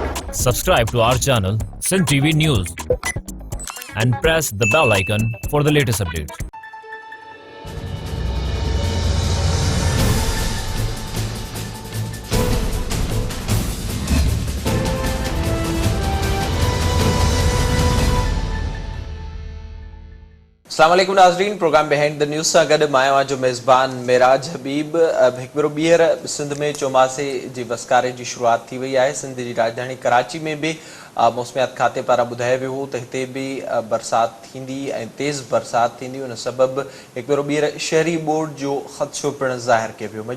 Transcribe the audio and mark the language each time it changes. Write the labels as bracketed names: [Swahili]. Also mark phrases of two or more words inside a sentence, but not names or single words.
[English] Subscribe to our channel, Sin TV News, and press the bell icon for the latest updates. [Sindhi] अस्सलामुअलैकुम नाज़रीन, प्रोग्राम बिहाइंड द न्यूज़ सां गॾु मां आहियां जो मेज़बान मेराज हबीब। हिकु भेरो ॿीहर सिंध में चौमासे जी वसकारे जी शुरूआत थी वई आहे। सिंध जी राजधानी कराची में बि मौसमियात खाते पारां ॿुधायो वियो हो त हिते बि बरसाति थींदी ऐं तेज़ बरसाति थींदी। उन सबबि हिकु भेरो ॿीहर शहरी बोर्ड जो ख़दशो पिणु ज़ाहिर कयो वियो।